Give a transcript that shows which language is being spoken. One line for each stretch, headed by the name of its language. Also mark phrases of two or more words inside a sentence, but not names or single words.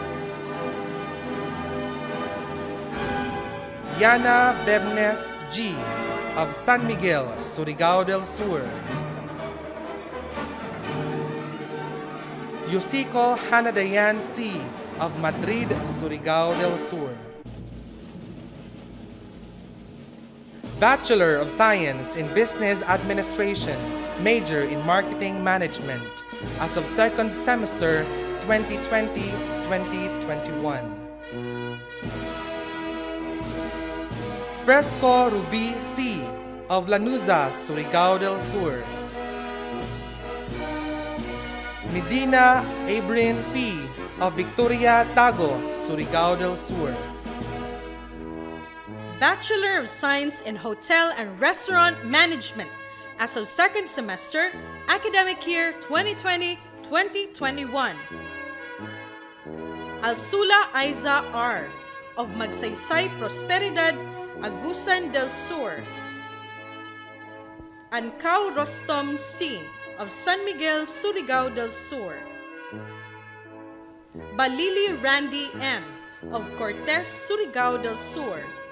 English: Yana Bebnes G. of San Miguel, Surigao del Sur. Yusico Hanadayan C. of Madrid, Surigao del Sur. Bachelor of Science in Business Administration, major in Marketing Management, as of second semester 2020-2021. Fresco Ruby C. of Lanuza, Surigao del Sur. Medina Abrin P. of Victoria, Tago, Surigao del Sur. Bachelor of Science in Hotel and Restaurant Management, as of second semester, academic year 2020-2021. Alsula Aiza R. of Magsaysay Prosperidad, Agusan del Sur. Ancao Rostom C. of San Miguel, Surigao del Sur. Balili Randy M. of Cortes, Surigao del Sur.